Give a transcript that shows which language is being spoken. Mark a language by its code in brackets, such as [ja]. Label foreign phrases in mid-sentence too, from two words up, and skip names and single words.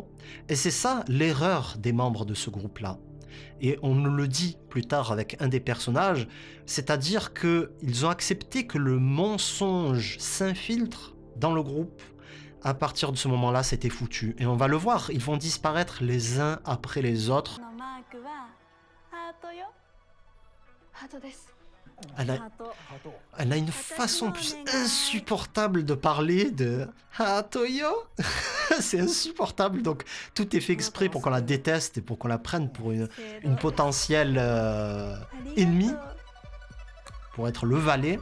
[fr] Et c'est ça l'erreur des membres de ce groupe-là. Et on nous le dit plus tard avec un des personnages, c'est-à-dire qu'ils ont accepté que le mensonge s'infiltre dans le groupe. À partir de ce moment-là, c'était foutu. Et on va le voir, ils vont disparaître les uns après les autres. [ja] のマークはハートよ。ハートです。 [fr] Elle a, [ja] ハート。 [fr] elle a une façon plus insupportable de parler de Ah Toyo. C'est insupportable, donc tout est fait exprès pour qu'on la déteste et pour qu'on la prenne pour une potentielle ennemie, pour être le valet.